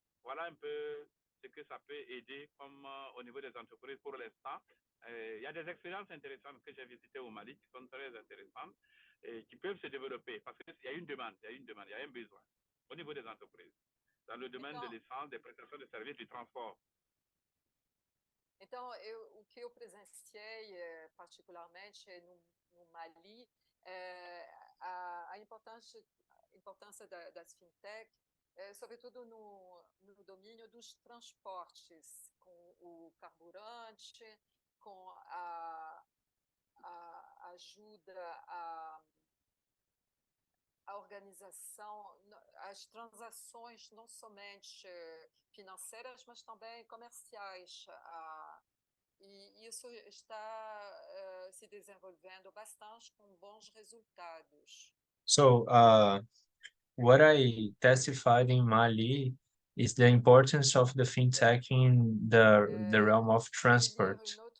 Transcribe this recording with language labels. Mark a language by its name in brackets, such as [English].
[French] Voilà un peu ce que ça peut aider comme au niveau des entreprises pour l'instant. Il y a des expériences intéressantes que j'ai visitées au Mali qui sont très intéressantes et qui peuvent se développer parce qu'il y a une demande, il y a un besoin au niveau des entreprises, dans le domaine de l'essence, des prestations de services, du transport. [Portuguese] Então, o que eu presenciei particularmente no Mali é a importância das fintech, sobretudo no domínio dos transportes, com o carburante, com a ajuda a organização, as transações não somente financeiras, mas também comerciais. E isso está se desenvolvendo bastante com bons resultados. [English] So, what I testified in Mali is the importance of the fintech in the realm of transport.